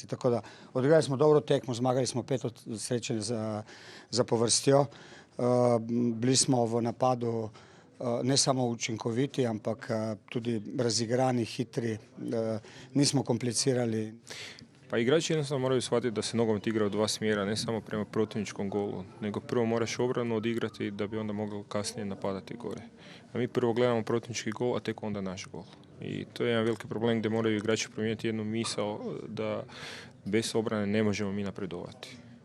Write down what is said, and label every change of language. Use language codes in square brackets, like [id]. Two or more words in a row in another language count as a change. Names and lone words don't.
[sl] Tako da odigrali smo dobro tekmo, zmagali smo 5 srečanj za povrstjo. Bili smo v napadu ne samo učinkoviti, ampak tudi razigrani, hitri. Nismo komplicirali. [hr] Pa igrači jednostavno moraju shvatiti da se nogomet igra u dva smjera, ne samo prema protivničkom golu, nego prvo moraš obranu odigrati da bi onda mogao kasnije napadati gore. A mi prvo gledamo protivnički gol, a tek onda naš gol. I to je jedan veliki problem gdje moraju igrači promijeniti jednu misao da bez obrane ne možemo mi napredovati.